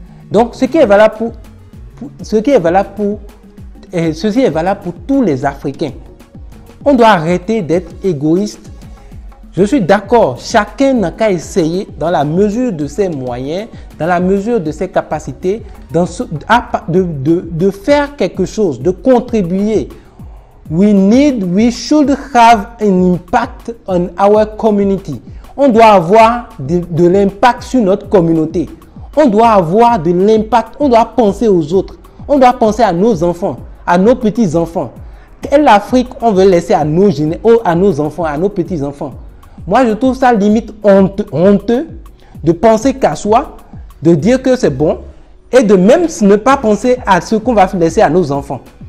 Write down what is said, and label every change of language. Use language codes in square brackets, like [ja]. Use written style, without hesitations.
[fr] Donc, ceci est valable pour tous les Africains. On doit arrêter d'être égoïste. Je suis d'accord, chacun n'a qu'à essayer dans la mesure de ses moyens, dans la mesure de ses capacités, de faire quelque chose, de contribuer. [en] We should have an impact on our community. [fr] On doit avoir de l'impact sur notre communauté. On doit avoir de l'impact, on doit penser aux autres. On doit penser à nos enfants, à nos petits-enfants. Quelle Afrique on veut laisser à nos enfants, à nos petits-enfants? Moi, je trouve ça limite honteux de penser qu'à soi, de dire que c'est bon et de même ne pas penser à ce qu'on va laisser à nos enfants.